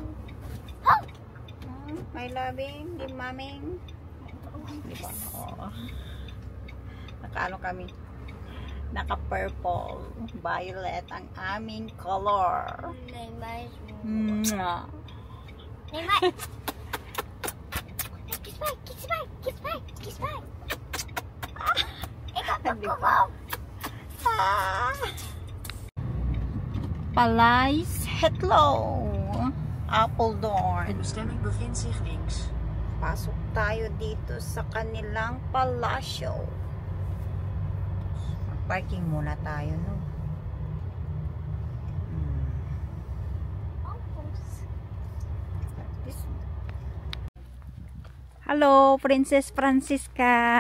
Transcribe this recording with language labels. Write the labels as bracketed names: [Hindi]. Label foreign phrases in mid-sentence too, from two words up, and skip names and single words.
[English] My loving, [Filipino] di maming. Diba? Oh. Naka-ano kami? Naka- [English] purple, violet [Filipino] ang aming color. Mwah. [English] Kiss bye, kiss bye, kiss bye, kiss bye. [Dutch] Palais Hetlo. Apeldoorn. Het bestemming bevindt zich links. [Filipino] Pasok tayo dito sa kanilang palasyo. Parking muna tayo, no? [English] Hello, Princess Francisca.